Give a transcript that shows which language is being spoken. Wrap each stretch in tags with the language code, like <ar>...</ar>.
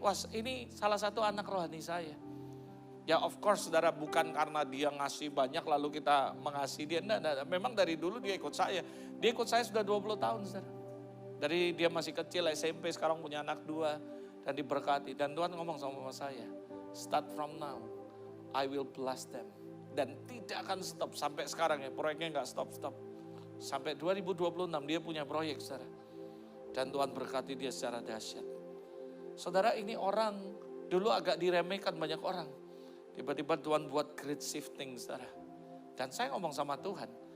<id>Wah ini salah satu anak rohani saya. Ya</id> <en>of course</en> <id>saudara, bukan karena dia ngasih banyak lalu kita mengasihi dia. Nah, memang dari dulu dia ikut saya. Dia ikut saya sudah 20 tahun saudara. Dari dia masih kecil SMP sekarang punya anak 2. Dan diberkati. Dan Tuhan ngomong sama saya.</id> <en>Start from now, I will bless them.</en> <id>Dan tidak akan stop sampai sekarang ya. Proyeknya gak stop-stop. Sampai 2026 dia punya proyek saudara. Dan Tuhan berkati dia secara dahsyat. Saudara ini orang dulu agak diremehkan banyak orang. Tiba-tiba Tuhan buat</id> <en>great shifting</en> <id>saudara. Dan saya ngomong sama Tuhan.</id>